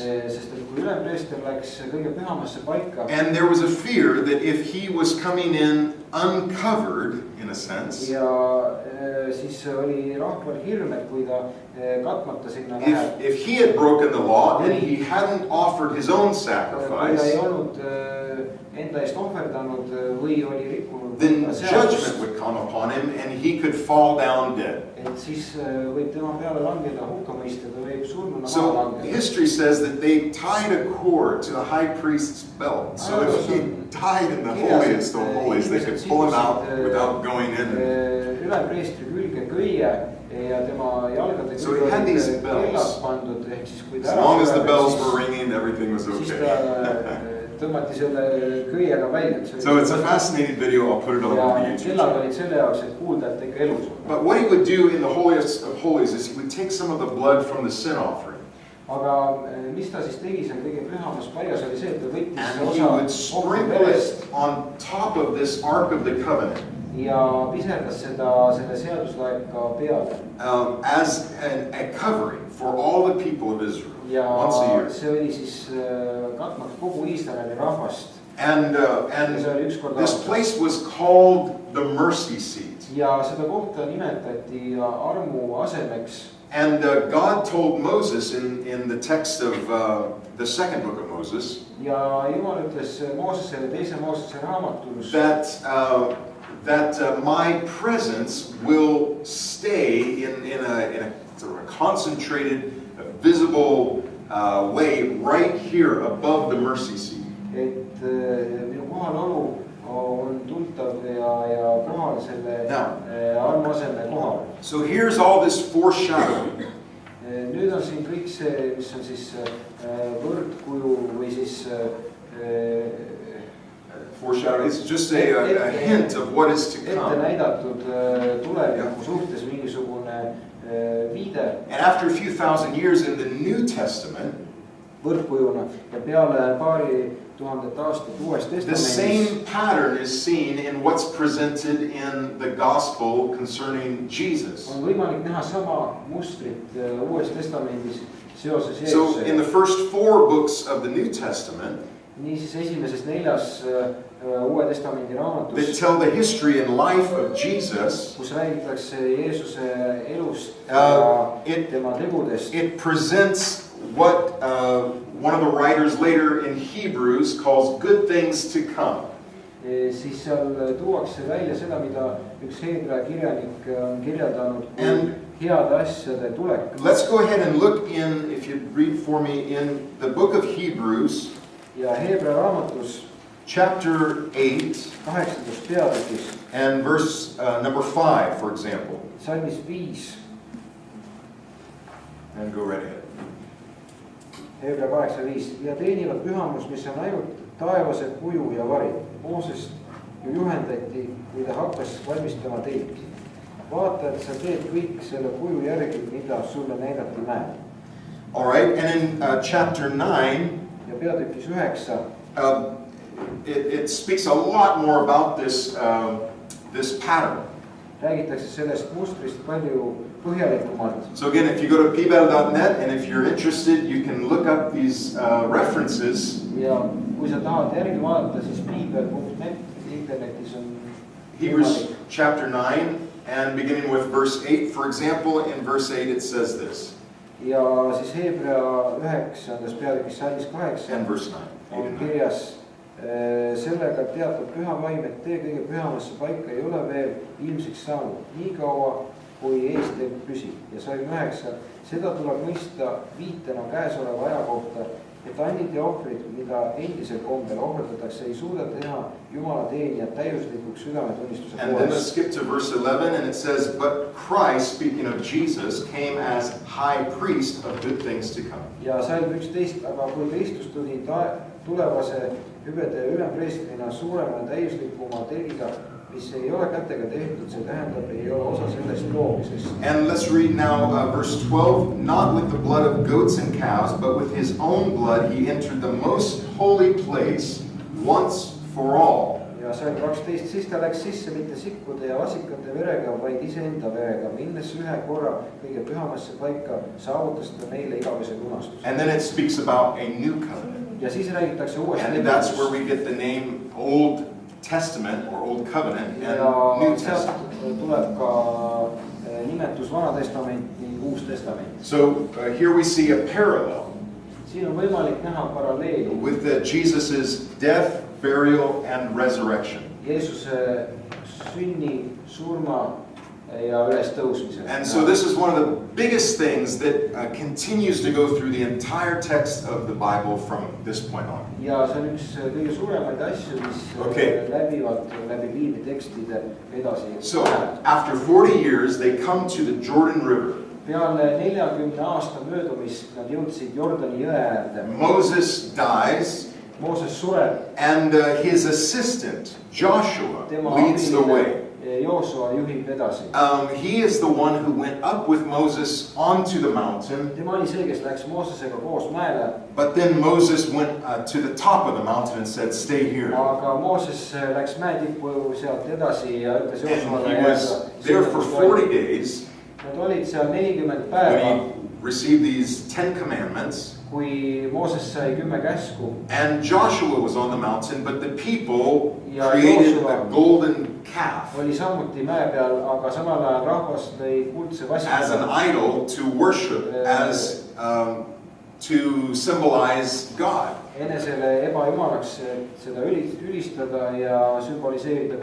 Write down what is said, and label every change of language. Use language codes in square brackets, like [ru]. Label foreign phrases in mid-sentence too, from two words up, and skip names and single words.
[et] Sest kui ülempreester läks kõige pühamasse paika. [en] And there was a fear that if he was coming in uncovered, in a sense. [et] Ja siis oli rahval hirm, et kui ta katmata sinna läheb. [en] If he had broken the law and he hadn't offered his own sacrifice, [et] kui ta ei olnud enda eest ohverdanud või oli rikkunud, [en] then judgment would come upon him and he could fall down dead. [et] Et siis võib tema peale langeda hukkamõiste, ta võib surnuna maha [en] So [et] langeda. [en] history says that they tied a cord to the high priest's belt. So if he died in the holiest of holies, they could pull him out without going in. [et] Ülempreestri külge köie ja tema jalgade [en] So he had these bells. [et] pandud, ehk siis kui [en] As long as the bells were ringing, everything was [et] siis [en] okay. [et] ta tõmmati selle köiega välja. [en] So it's a fascinating video. I'll put it on the YouTube. [et] Kellad olid selle jaoks, et kuulda, et ikka elus on. [en] But what he would do in the holiest of holies is he would take some of the blood from the sin offering. [et] Aga mis ta siis tegi seal kõige pühamas paigas oli see, et ta võttis [en] And he would sprinkle it on top of this Ark of the Covenant. [et] Ja piserdas seda selle seaduslaeka peale. [en] As a covering for all the people of Israel. [et] Ja [en] once a year. [et] see oli siis katmaks kogu Iisraeli rahvast. [en] And this place was called the mercy seat. [et] Ja seda kohta nimetati armu asemeks. [en] And God told Moses in the text of the second book of Moses. [et] Ja Jumal ütles Moosesele teise Moosese raamatus. [en] That my presence will stay in a sort of a concentrated, visible way right here above the mercy seat. [et] Et minu kohalolu on tuntav ja kohal selle armuaseme kohal. [en] So here's all this foreshadowing. [et] Nüüd on siin kõik see, mis on siis võrdkuju või siis foreshadowing. [en] It's just a hint of what is to come. [et] Ette näidatud tuleviku suhtes mingisugune viide. [en] And after a few thousand years in the New Testament, [et] võrdkujuna ja peale paari tuhandet aastat Uues Testamendis. [en] The same pattern is seen in what's presented in the gospel concerning Jesus. [et] On võimalik näha sama mustrit Uues Testamendis seoses Jeesusega. [en] So in the first 4 books of the New Testament, [et] niisiis esimeses 4 Uue Testamendi raamatus, [en] that tell the history and life of Jesus, [et] kus räägitakse Jeesuse elust ja tema tegudest. [en] It presents what one of the writers later in Hebrews calls good things to come. [et] Siis seal tuuakse välja seda, mida üks Heebrea kirjanik on kirjeldanud kui heade asjade tulek. [en] Let's go ahead and look in, if you read for me, in the book of Hebrews. [et] Ja Heebrea raamatus [en] chapter 8 [et] 8. peatükis [en] and verse number 5, for example. [et] Salmis 5. [en] And go right ahead. [et] Heebrea 8:5 ja teenivad pühamus, mis on ainult taevase kuju ja vari. Moosest ju juhendati, kui ta hakkas valmistama teidki. Vaata, et sa teed kõik selle kuju järgi, mida sulle näidati mäel. [en] All right, and in chapter 9, [et] ja peatükis 9, [en] it speaks a lot more about this pattern. [et] Räägitakse sellest mustrist palju põhjalikumalt. [en] So again, if you go to ppetu.net and if you're interested, you can look up these references. [et] Ja kui sa tahad järgi vaadata, siis piibel.net internetis on [en] Hebrews chapter 9 and beginning with verse 8, for example, in verse 8 it says this. [et] Ja siis Heebrea 9. peatükis salmis 8 [en] and verse 9 [et] on kirjas sellega teatab püha vaim, et tee kõige pühamasse paika ei ole veel ilmsiks saanud, nii kaua kui eestleb püsib. Ja salm 9, seda tuleb mõista viitena käesoleva aja kohta, et andid ja ohvrid, mida endisel kombel ohverdatakse, ei suuda teha Jumala teenijad täiuslikuks südametunnistuse [en] And then let's [et] poolest. [en] skip to verse 11, and it says, but Christ, speaking of Jesus, came as high priest of good things to come. [et] Ja salm 11, aga kui Kristus tuli tulevase hüvede ülempreestrina suurema täiuslikuma tegiga, mis ei ole kätega tehtud, see tähendab, ei ole osa sellest loomisest. [en] And let's read now verse 12. Not with the blood of goats and calves, but with his own blood he entered the most holy place once for all. [et] Ja salm 12, siis ta läks sisse mitte sikkude ja vasikate verega, vaid iseenda verega, minnes ühe korra kõige pühamasse paika, saavutas ta meile igavese lunastuse. [en] And then it speaks about a new covenant. [et] Ja siis räägitakse uuest [en] And that's where we get the name Old Testament or Old Covenant and New Testament. [et] Tuleb ka nimetus Vana Testament ning Uus Testament. [en] So here we see a parallel [et] Siin on võimalik näha paralleeli [en] with Jesus's death, burial, and resurrection. [et] Jeesuse sünni, surma ja ülestõusmise. [en] And so this is one of the biggest things that continues to go through the entire text of the Bible from this point on. [et] Ja see on üks kõige suuremaid asju, mis läbivad läbi Piibli tekstide edasi. [en] So after 40 years they come to the Jordan River. [et] Peale 40 aasta möödumist nad jõudsid Jordani jõe äärde. [en] Moses dies. [et] Mooses sureb. [en] And his assistant Joshua leads the way. [et] Joosua juhib edasi. [en] He is the one who went up with Moses onto the mountain. [et] Tema oli see, kes läks Moosesega koos mäele. [en] But then Moses went to the top of the mountain and said, "Stay here." [et] Aga Mooses läks mäetippu sealt edasi ja ütles Joosuale. [en] And he was there for 40 days. [et] Nad olid seal 40 [en] When [et] päeva. [en] he received these 10 commandments. [et] Kui Mooses sai 10 käsku. [en] And Joshua was on the mountain, but the people created a golden calf [et] oli samuti mäe peal, aga samal ajal rahvas lõi kuldse vasiku [en] as an idol to worship, as to symbolize God. [et] Enesele ebajumalaks seda ülistada ja sümboliseerida.